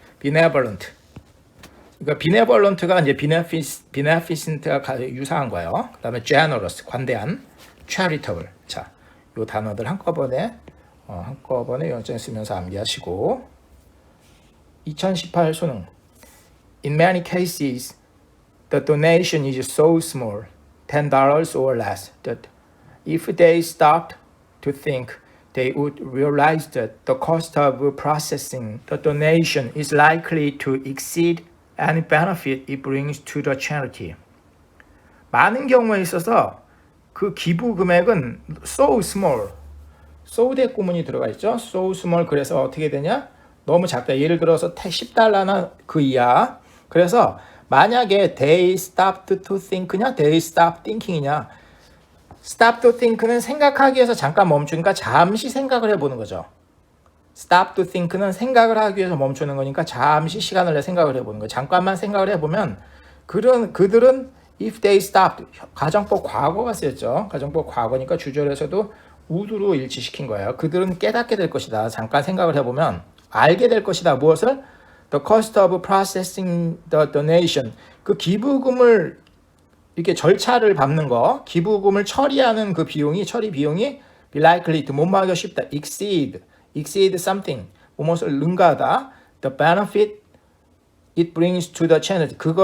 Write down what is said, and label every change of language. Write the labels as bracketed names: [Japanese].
[Korean] benevolent 그러니까 benevolent가 이제 beneficent가 유사한 거예요. 그다음에 generous 관대한. [English] charitable. [Korean] 자, 요 단어들 한꺼번에 영어장 쓰면서 암기하시고. 2018 수능. [English] In many cases, the donation is so small, $10 or less, that if they stopped to think, they would realize that the cost of processing the donation is likely to exceed any benefit it brings to the charity. [Korean] 많은 경우에 있어서 그 기부 금액은 so small, so 대 구문이 들어가 있죠. so small. 그래서 어떻게 되냐? 너무 작다. 예를 들어서 $10나 그 이하. 그래서 만약에 [English] they stopped to think냐, they stopped thinking이냐. [Korean] stop to think는 생각하기 위해서 잠깐 멈추니까 잠시 생각을 해보는 거죠. stop to think는 생각을 하기 위해서 멈추는 거니까 잠시 시간을 내 생각을 해보는 거예요. 잠깐만 생각을 해보면 그들은 [English] if they stopped, [Korean] 가정법 과거가 쓰였죠. 가정법 과거니까 주절에서도 would로 일치시킨 거예요. 그들은 깨닫게 될 것이다. 잠깐 생각을 해보면 알게 될 것이다. 무엇을? [English] The cost of processing the donation. [Korean] 그 기부금을 이렇게 절차를 밟는 거, 기부금을 처리하는 그 비용이, 처리 비용이 be likely to, 못막하기가 쉽다. exceed something, 무엇을 능가하다. [English] the benefit it brings to the charity.